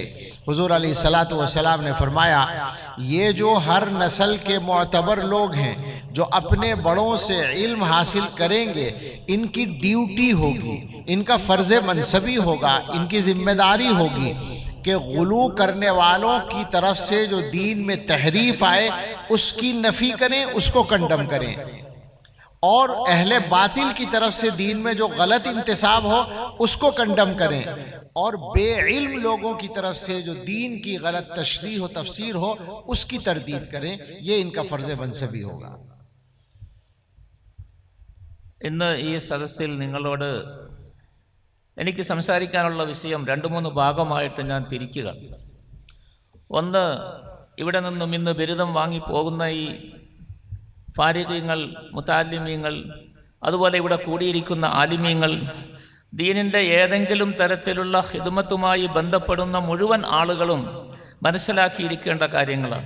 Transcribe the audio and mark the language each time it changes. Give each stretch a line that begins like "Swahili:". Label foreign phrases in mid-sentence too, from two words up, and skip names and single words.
Urdu: حضور علیہ الصلاۃ والسلام نے فرمایا یہ جو ہر نسل کے معتبر لوگ ہیں جو اپنے بڑوں سے علم حاصل کریں گے، ان کی ڈیوٹی ہوگی، ان کا فرض منصبی ہوگا، ان کی ذمہ داری ہوگی کہ غلو کرنے والوں کی طرف سے جو دین میں تحریف آئے اس کی نفی کریں، اس کو کنڈم کریں. اور اہل باطل کی طرف سے دین میں جو غلط انتساب ہو اس کو کنڈم کریں. اور بے علم لوگوں کی طرف سے جو دین کی غلط تشریح و تفسیر ہو اس کی تردید کریں. یہ ان کا فرض منصبی ہوگا.
Malayalam: ഇന്ന് ഈ സദസ്സിൽ നിങ്ങളോട് എനിക്ക് സംസാരിക്കാനുള്ള വിഷയം 2-3 ഭാഗമായിട്ട് ഞാൻ തിരിക്കുക. ഒന്ന്, ഇവിടെ നിന്നും ഇന്ന് ബിരുദം വാങ്ങിപ്പോകുന്ന ഈ ഫാരിഖീങ്ങൾ, മുതാലിമീങ്ങൾ, അതുപോലെ ഇവിടെ കൂടിയിരിക്കുന്ന ആലിമീങ്ങൾ, ദീനിൻ്റെ ഏതെങ്കിലും തരത്തിലുള്ള ഖിദ്മത്തുമായി ബന്ധപ്പെടുന്ന മുഴുവൻ ആളുകളും മനസ്സിലാക്കിയിരിക്കേണ്ട കാര്യങ്ങളാണ്.